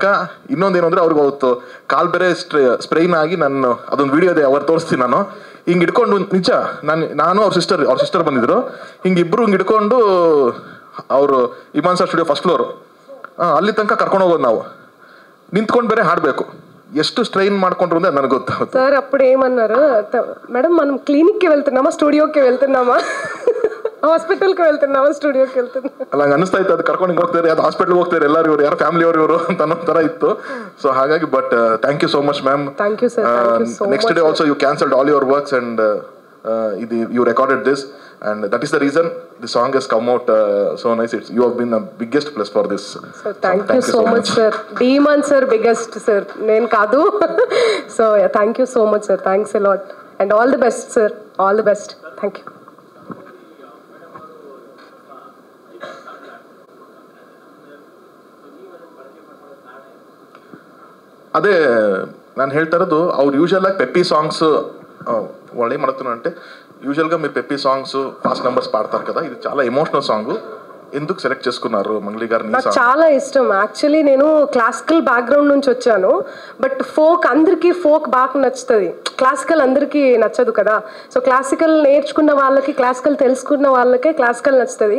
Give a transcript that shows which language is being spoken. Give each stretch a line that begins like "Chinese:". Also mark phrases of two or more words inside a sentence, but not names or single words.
Kannada: ಇನ್ನೊಂದೇನು ಅಂದ್ರೆ ಅವ್ರಿಗೆ ಅವತ್ತು ಕಾಲ್ ಬೇರೆ ಸ್ಪ್ರೈನ್ ಆಗಿ, ನಾನು ಅದೊಂದು ವಿಡಿಯೋ ಇದೆ ಅವ್ರು ತೋರಿಸ್ತೀನಿ, ನಾನು ಹಿಂಗೆ ಇಟ್ಕೊಂಡು ನಿಜ ನಾನು ಅವ್ರ ಸಿಸ್ಟರ್ ಬಂದಿದ್ರು, ಹಿಂಗಿಬ್ರು ಹಿಂಗೆ ಇಟ್ಕೊಂಡು ಅವರು ಇಮಾನ್ ಸರ್ ಸ್ಟುಡಿಯೋ
English: first floor
Kannada: ಅಲ್ಲಿ ತನಕ ಕರ್ಕೊಂಡು ಹೋಗೋದು, ನಾವು ನಿಂತ್ಕೊಂಡು ಬೇರೆ ಹಾಡಬೇಕು. ಎಷ್ಟು ಸ್ಟ್ರೈನ್ ಮಾಡ್ಕೊಂಡ್ರು ಅಂದ್ರೆ ನನಗೆ ಗೊತ್ತಾಗುತ್ತೆ.
Telugu: సార్ అప్పుడు ఏమన్నారు, మేడం మనం క్లినిక్కి వెళ్తున్నామా స్టూడియోకి వెళ్తున్నామా ಹಾಸ್ಪಿಟಲ್ಗೆ వెళ్తున్నామా ಸ್ಟುಡಿಯೋకి వెళ్తున్నామా
Kannada: ಅಲ್ಲ ಹಂಗೆ ಅನಿಸ್ತಾ ಇತ್ತು. ಅದು ಕರ್ಕೊಂಡು ಹೋಗ್ತಾರೆ, ಅದು ಹಾಸ್ಪಿಟಲ್ಗೆ ಹೋಗ್ತಾರೆ, ಎಲ್ಲರೂ ಇವರು ಯಾರು ಫ್ಯಾಮಿಲಿ ಇವರು ಅಂತ ಅನ್ನೋ ಥರ ಇತ್ತು.
English: ಸೊ ಹಾಗಾಗಿ but thank you so much ma'am. thank you sir. next day also you cancelled all your works and you recorded this, and that is the reason the song has come out so nice. You have been the biggest plus for this. So thank you so much sir. Demon sir biggest sir,
Telugu: నేన్ కాదు.
English: So yeah, thank you so much sir, thanks a lot and all the best sir, all the best. Thank you.
Kannada: ಅದೇ ನಾನು ಹೇಳ್ತಾ ಇರೋದು, ಅವ್ರು ಯೂಶಲ್ ಆಗಿ
English: peppy songs
Kannada: ಒಳ್ಳೆ ಮಾಡ್ತಾನೆ
Telugu: అంటే యూజువల్గా మీరు
English: peppy songs fast numbers
Telugu: పాడతారు కదా, ఇది చాలా
English: emotional song.
Telugu: ఎందుకు సెలెక్ట్ చేసుకున్నారు మంగ్లీ గారిని? నాకు చాలా ఇష్టం. యాక్చువల్లీ నేను
English: classical background
Telugu: నుంచి వచ్చాను,
English: but folk
Telugu: అందరికీ ఫోక్ బాగా నచ్చుతుంది, క్లాసికల్ అందరికీ నచ్చదు కదా. సో క్లాసికల్ నేర్చుకున్న వాళ్ళకి, క్లాసికల్ తెలుసుకున్న వాళ్ళకే క్లాసికల్ నచ్చుతుంది.